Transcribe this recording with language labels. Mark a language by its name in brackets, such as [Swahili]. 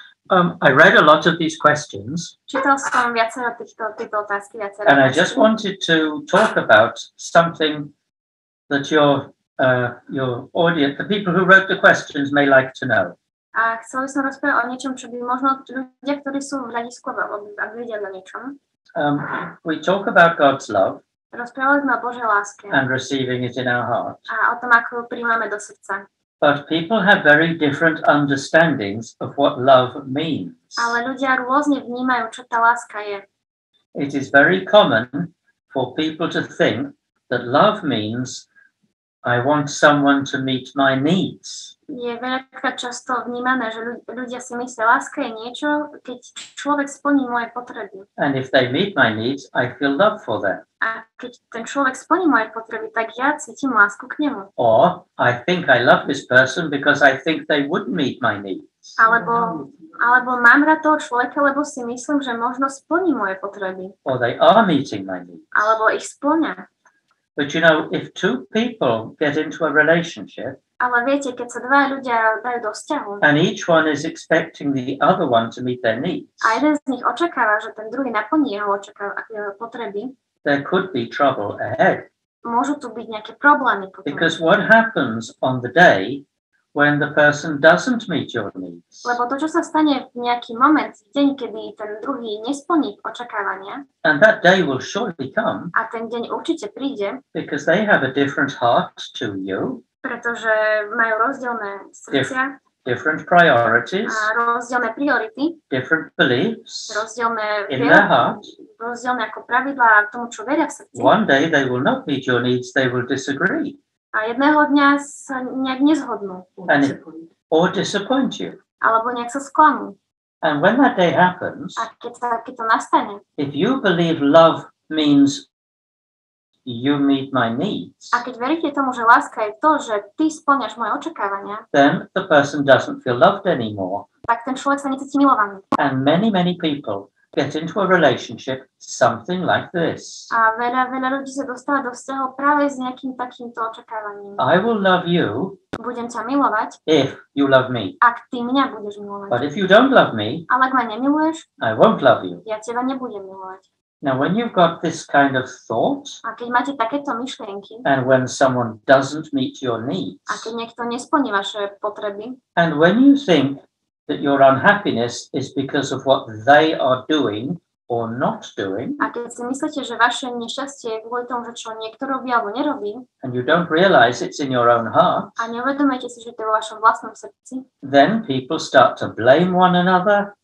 [English] I read a lot of these questions, [Slovak] Čítal som viacero týchto otázky, viacero [English] and I just wanted to talk about something that your audience, the people who wrote the questions, may like to know. [Slovak] A chcel by som rozprávať o niečom, čo by možno ľudia, ktorí sú v hľadisku, aby vedeli o niečom. [English] We talk about God's love [Slovak] Rozprávali sme o Božej láske [English] and receiving it in our heart, [Slovak] a o tom, ako ju príjmame do srdca. [English] but people have very different understandings of what love means. [Slovak] Ale ľudia rôzne vnímajú, čo tá láska je. [English] It is very common for people to think that love means I want someone to meet my needs. [Slovak] Je veľakrát často vnímané, že ľudia si myslia, láska je niečo, keď človek splní moje potreby. [English] And if they meet my needs, I feel love for them. [Slovak] A keď ten človek splní moje potreby, tak ja cítim lásku k nemu. [English] Or I think I love this person because I think they would meet my needs. [Slovak] Alebo mám rád toho človeka, lebo si myslím, že možno splní moje potreby. [English] Or they are meeting my needs. [Slovak] Alebo ich splňa. [English] But you know, if two people get into a relationship, [Slovak] Ale viete, keď sa dva ľudia dajú do vzťahu [English] and each one is expecting the other one to meet their needs, [Slovak] a jeden z nich očakáva, že ten druhý naplní jeho potreby, [English] there could be trouble ahead. [Slovak] môžu tu byť nejaké problémy potom. [English] Because what happens on the day when the person doesn't meet your needs? [Slovak] Lebo to, čo sa stane v nejaký moment, v deň, kedy ten druhý nesplní očakávania, [English] And that day will surely come [Slovak] a ten deň určite príde, [English] because they have a different heart to you, [Slovak] pretože majú rozdielne srdcia [English] different priorities, [Slovak] a rozdielne priority, [English] different beliefs [Slovak] rozdielne [English] in their heart. [Slovak] rozdielne ako pravidlá tomu, čo veria v srdci. [English] One day they will not meet your needs, they will disagree [Slovak] A jedného dňa sa nejak nezhodnú. [English] or disappoint you. [Slovak] Alebo nejak sa sklamú. [English] And when that day happens, [Slovak] A keď to nastane, [English] if you believe love means you meet my needs, [Slovak] a keď veríte tomu, že láska je to, že ty spĺňaš moje očakávania, [English] then the person doesn't feel loved anymore. [Slovak] tak ten človek sa necíti milovaný. [English] And many people get into a relationship something like this. [Slovak] A veľa ľudí sa dostáva do vzťahov práve s nejakým takýmto očakávaním. [English] I will love you [Slovak] Budem ťa milovať, [English] if you love me. [Slovak] ak ty mňa budeš milovať. [English] But if you don't love me, [Slovak] Ale ak ma nemiluješ, [English] I won't love you. [Slovak] ja teba nebudem milovať. [English] Now, when you've got this kind of thought, [Slovak] A keď máte takéto myšlienky, [English] and when someone doesn't meet your needs, [Slovak] a keď niekto nesplní vaše potreby, [English] and when you think that your unhappiness is because of what they are doing or not doing, [Slovak] a keď si myslíte, že vaše nešťastie je kvôli tomu, že čo niekto robí alebo nerobí, [English] and you don't realize it's in your own heart, [Slovak] a neuvedomujete si, že to je vo vašom vlastnom srdci, [English] then people start to blame one another,